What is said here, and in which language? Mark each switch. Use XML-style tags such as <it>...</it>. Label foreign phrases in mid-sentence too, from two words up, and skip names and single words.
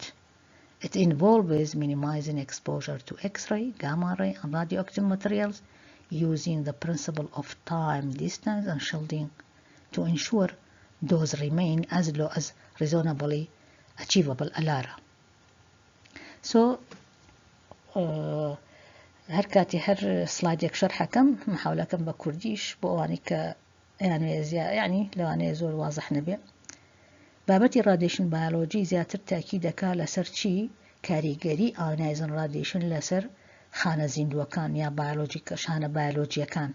<en>It involves minimizing exposure to X-ray, gamma ray, and radioactive materials using the principle of time, distance, and shielding to ensure those remain as low as reasonably achievable ALARA. So,</en> <ckb>هەر کاتی هەر سلایدێک شەرحەکەم محاولەکەم بە کوردیش بۆ ئەوانەی کە یعنی لەوانەیە زۆر وازح نەبێ. بابەتی</ckb> <en>radiation biology</en> <ckb>زیاتر تاکی دەکا لەسەر چی؟ کاریگەری</ckb> <en>ionizing radiation</en> <ckb>لەسەر خانە زیندووەکان یا شانە بایۆلۆجیەکان.</ckb>